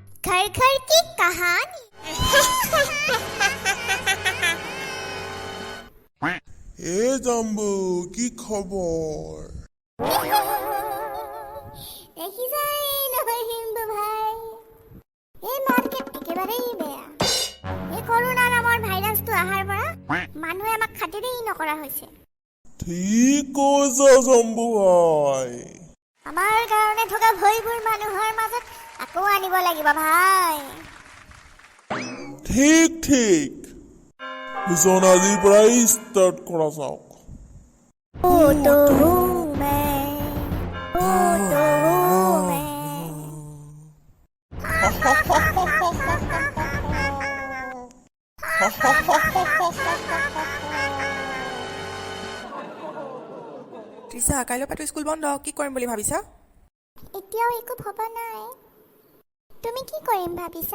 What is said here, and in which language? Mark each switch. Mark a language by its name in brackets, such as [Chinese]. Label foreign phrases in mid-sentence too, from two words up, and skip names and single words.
[Hindi] घर घर की कहानी। [Assamese] এ জাম্বু কি খবর? দেখিছাই নহয় হিন্দু ভাই, এই মার্কেট একেবারেই বেয়া। এই করোনা নামৰ ভাইরাসটো আহাৰ পৰা মানুহে আমাক খাতিৰেই নকৰা হৈছে। ঠিক কৈছা জাম্বু ভাই। আমাৰ কাৰণে থকা ভয়বোৰ মানুহৰ মাজত আকৌ আনিব লাগিব ভাই। ঠিক ঠিক পিছন আজিৰ পৰাই ষ্টাৰ্ট কৰা যাওক। [Hindi] ओ तो हूँ मैं, ओ तो हूँ मैं। [Assamese] তৃষা, কাইলৈ পৰা স্কুল বন্ধ, কি কৰিম বুলি ভাবিছা? এতিয়াও একো ভবা নাই। তুমি কি কৰিম ভাবিছা?